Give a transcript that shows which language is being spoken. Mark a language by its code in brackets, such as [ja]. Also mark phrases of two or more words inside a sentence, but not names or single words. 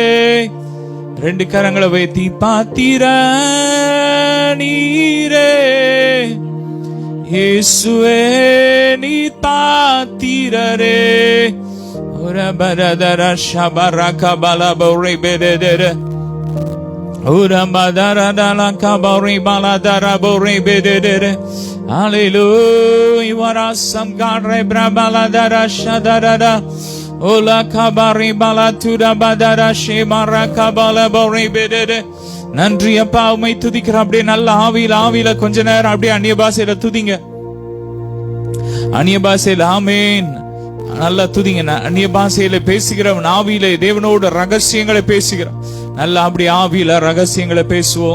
[ta] 2 கரங்களை உயர்த்தி, பாத்திர நீரே இயேசுவே, நீர் பாத்திரரே. ஒரு பரதர ஷபரக பலபௌரி பெதர, ஒரு பதரதல கபௌரி பலதர பௌரி பெதர. [en] Hallelujah. You are awesome God. Rebrabaladara shadarada. Ola kabari balatuda badara shemara kabala bori bedede. [ta] நன்றி அப்பா, உம்மை துதிக்கிறோம். அப்படியே நல்ல ஆவியில கொஞ்ச நேரம் அப்படியே அந்நிய பாஷையில துதிங்க. அந்நிய பாஷையில ஆமென் நல்லா துதிங்க. அந்நிய பாஷையில பேசுகிறவன் ஆவியில தேவனோட ரகசியங்களை பேசுகிறான். நல்லா அப்படி ஆவியில ரகசியங்களை பேசுவோம்.